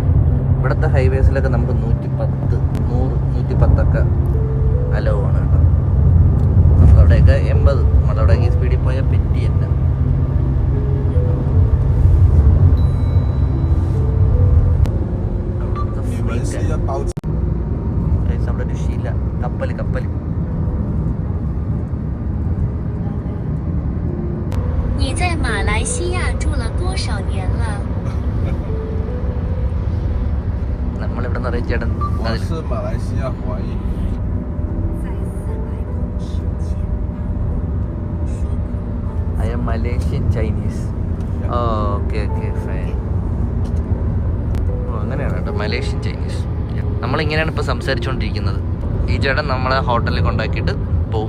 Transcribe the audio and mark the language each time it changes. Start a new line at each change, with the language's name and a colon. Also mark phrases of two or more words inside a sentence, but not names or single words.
Malayalam: ഇവിടുത്തെ ഹൈവേസിലൊക്കെ നമുക്ക് 110, 100, 110 അലോ ആണ് കേട്ടോ. നമ്മളവിടെയൊക്കെ 80. നമ്മളവിടെ ഈ സ്പീഡിൽ പോയാൽ പെറ്റി തന്നെ. അവിടെ ഒരു ശീല കപ്പല്.
Chinese: 你在马来西亚住了多少年了？
Malayalam: നമ്മളിവിടെ നിന്ന് അറിയിച്ച ചേട്ടൻ
Chinese: 我是马来西亚华裔。
English: I am Malaysian Chinese. okay fine.
Malayalam: അങ്ങനെയാണ് കേട്ടോ,
English: Malaysian Chinese.
Malayalam: നമ്മളിങ്ങനെയാണ് ഇപ്പോൾ സംസാരിച്ചുകൊണ്ടിരിക്കുന്നത്. ഈ ചേട്ടൻ നമ്മളെ ഹോട്ടലിൽ കൊണ്ടാക്കിയിട്ട് പോവും.